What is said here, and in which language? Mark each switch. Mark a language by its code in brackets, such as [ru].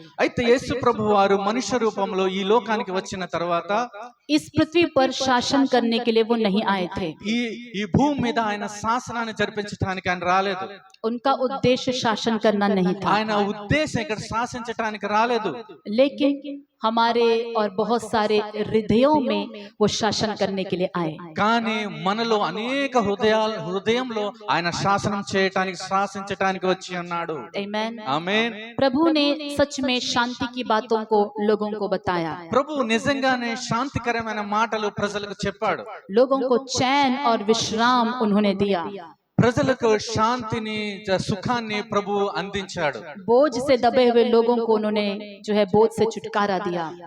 [te] అయితే యేసు ప్రభు వారు మనుష్య రూపంలో ఈ లోకానికి వచ్చిన తర్వాత [hi] इस पृथ्वी पर शासन करने के लिए वो नहीं आए थे। [te] ఈ భూమి మీద ఆయన శాసనాన్ని జరిపించడానికి ఆయన రాలేదు. [hi] उनका उद्देश्य शासन करना नहीं था, [te] ఆయన ఉద్దేశం ఇక్కడ శాసించడానికి రాలేదు. [hi] लेकिन हमारे और बहुत सारे हृदयों में वो शासन करने के लिए आए। [te] కానీ మనలో అనేక హృదయంలో ఆయన శాసనం చేయటానికి శాసించటానికి వచ్చి ఉన్నాడు. [hi] आमीन। [te] ఆమేన్. [hi] प्रभु ने सच में शांति की बातों को लोगों को बताया, [te] ప్రభు నిజంగానే శాంతికరమైన మాటలు ప్రజలకు చెప్పాడు. [hi] लोगों को चैन और विश्राम उन्होंने दिया, [te] ప్రజలకు శాంతిని సుఖాన్ని ప్రభు అందించాడు. [hi] बोझ से दबे हुए लोगों को उन्होंने जो है बोझ से छुटकारा दिया।